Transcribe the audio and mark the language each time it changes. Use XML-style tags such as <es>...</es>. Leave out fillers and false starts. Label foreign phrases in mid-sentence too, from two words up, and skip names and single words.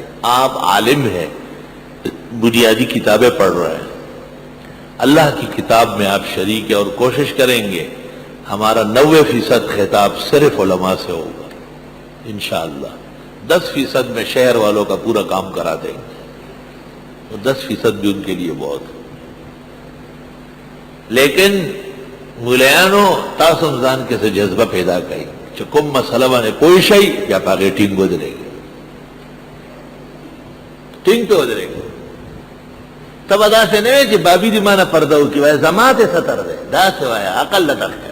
<ur>آپ عالم ہیں، بنیادی کتابیں پڑھ رہے ہیں، اللہ کی کتاب میں آپ شریک ہیں، اور کوشش کریں گے ہمارا 90% خطاب صرف علماء سے ہوگا انشاءاللہ. 10% میں شہر والوں کا پورا کام کرا دیں گے، تو 10% بھی ان کے لیے بہت ہے.</ur> <ps>لیکن مولیانو تاسو ځان کې څه جذبه پیدا کړئ چې کوم مسله باندې پوه شئ بیا په هغې ټینګ ودرېږئ، ټینګ پې ودرېږئ. ته به داسې نه وایې چې بابي دې ما نه پرده وکړي، وایه زما ته ستر دی، داسې وایه عقل له تخته.</ps>